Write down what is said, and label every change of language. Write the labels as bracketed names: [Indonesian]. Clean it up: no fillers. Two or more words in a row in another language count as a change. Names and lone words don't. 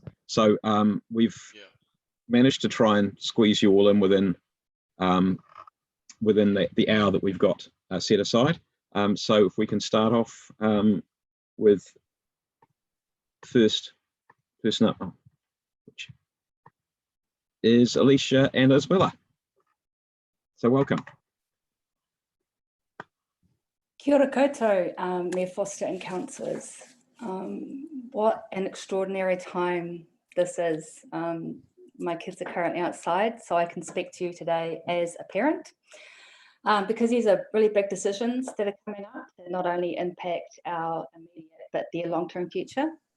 [English] So we've managed to try and squeeze you all in within the hour that we've got set aside. So if we can start off with first person up, which is Alicia and Isabella. So welcome. [Māori] Kia ora koutou, [English] Mayor Foster and councillors. What an extraordinary time this is. My kids are currently outside, so I can speak to you today as a parent, because these are really big decisions that are coming up that not only impact our immediate but their long-term future.